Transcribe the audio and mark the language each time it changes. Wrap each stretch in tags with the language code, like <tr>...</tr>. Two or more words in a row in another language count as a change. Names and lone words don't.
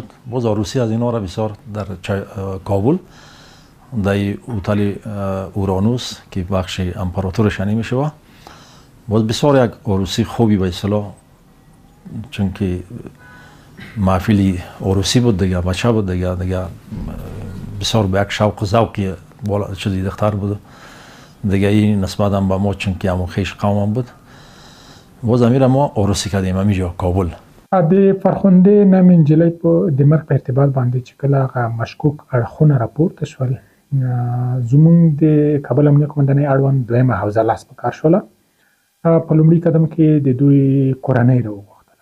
<fa>باز عروسی از اینا را بسیار در کابل در هتل اورانوس که بخش امپراتورش میشه باز بسیار یک عروسی خوبی به اصطلاح چون که محفلی عروسی بود دیگه بچه بود دیگه بسیار به یک شوق و ذوقی بالا چیزی دختر بود دیگه. این نسبت هم به ما چون که همون خیش قوم بود باز امیر ما عروسی کردیم همینجا کابل.</fa> <ps>د فرخنده نام انجلی په د مرګ په ارتباط باندې چې کله هغه مشکوک اړخونه راپورته شول زموږ د کابل امنیه قومندانۍ اړوند دویمه حوزه لاس په کار شوله. په لومړي قدم کې د دوی کورنۍ راوغوښتله.</ps>